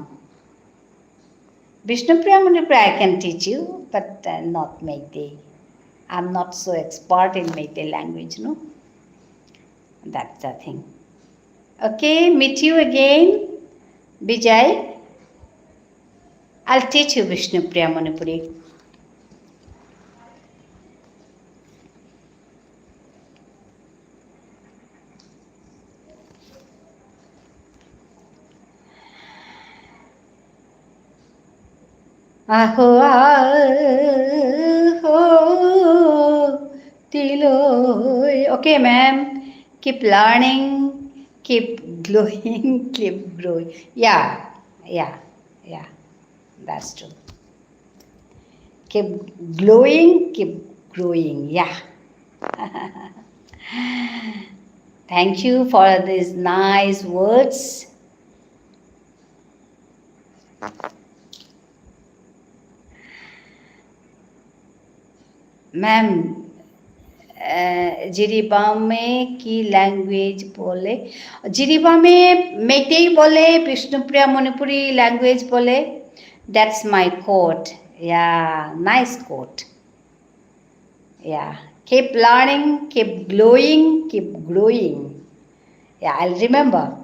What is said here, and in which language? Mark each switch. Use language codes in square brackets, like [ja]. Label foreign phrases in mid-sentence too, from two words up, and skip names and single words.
[en] Vishnu Priya Manipuri I can teach you, but not Meitei. I'm not so expert in Meitei language, no? That's the thing. Okay, meet you again, Vijay. I'll teach you Vishnu Priya Manipuri. [bpy] Aho aho tiloy. [en] Okay, ma'am. Keep learning, keep glowing, keep growing. Yeah, yeah, yeah. That's true. Keep glowing, keep growing. Yeah. Thank you for these nice words. [hi] मैम जिरीबा में की लैंग्वेज बोले जिरीबा में मेइतेई बोले विष्णुप्रिया मणिपुरी लैंग्वेज बोले [en] that's my quote ya nice quote ya keep learning keep glowing keep growing yeah I'll remember